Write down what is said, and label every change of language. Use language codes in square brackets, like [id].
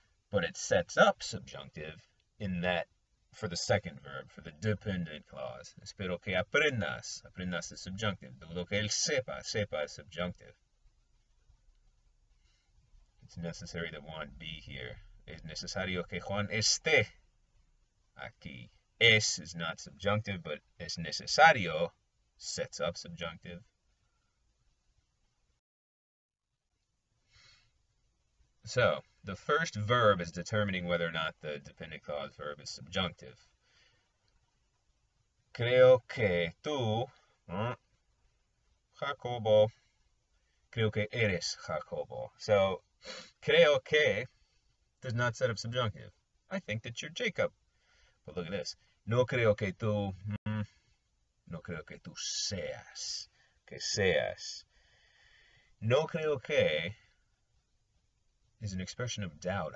[en] But it sets up subjunctive in that for the second verb, for the dependent clause. [es] Espero que aprendas. Aprendas [en] is subjunctive. [es] Dudo que él sepa. [en] Sepa is subjunctive. It's necessary that Juan be here. [es] Es necesario que Juan esté aquí. [en] Es is not subjunctive, but [es] es necesario [en] sets up subjunctive. So, the first verb is determining whether or not the dependent clause verb is subjunctive. [es] Creo que tú, Jacobo, creo que eres Jacobo. [en] So, creo que does not set up subjunctive. I think that you're Jacob. But look at this. [es] No creo que tú, No creo que tú seas. Que seas. [en] No creo que is an expression of doubt.